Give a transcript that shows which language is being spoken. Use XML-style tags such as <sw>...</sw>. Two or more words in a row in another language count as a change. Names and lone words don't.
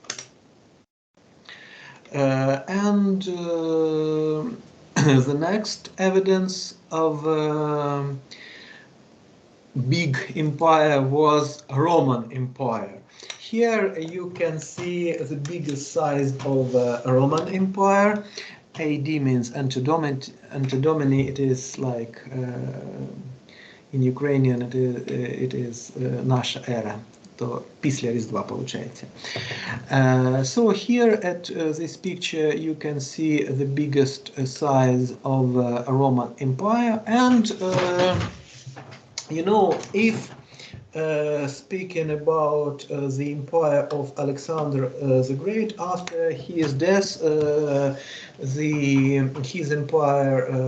<en>And the next evidence of big empire was Roman Empire. Here you can see the biggest size of Roman Empire. AD means Anno Domini. It is like in Ukrainian it is</en> <uk>наша ера. То після Різдва, получається.</uk> <en>So here at this picture you can see the biggest size of Roman Empire, and you know, if speaking about the empire of Alexander the Great, after his death, his empire</en>